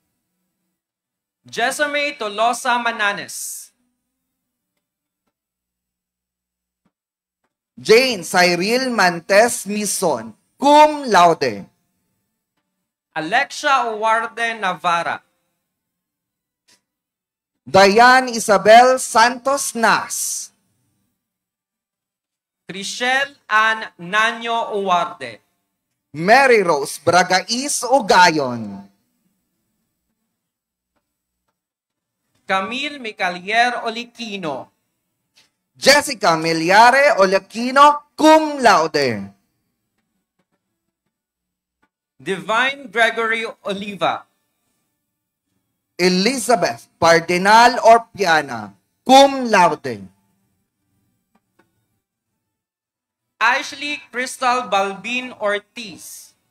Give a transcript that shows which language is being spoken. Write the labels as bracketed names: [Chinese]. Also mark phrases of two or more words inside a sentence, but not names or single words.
[English] Jessamy Tolosa Mananes. Jane Cyril Mantes Mison, [Latin] cum laude. [English] Alexia Uwarde Navarra. Diane Isabel Santos Nas. Chriselle Ann Nanyo Uwarde. Mary Rose Bragais Ugayon. Camille Micalier Oliquino. Jessica Miliare Olequino, [Latin] cum laude. [English] Divine Gregory Oliva. Elizabeth Pardinal Orpiana, [Latin] cum laude. [English] Ashley Crystal Balbin Ortiz.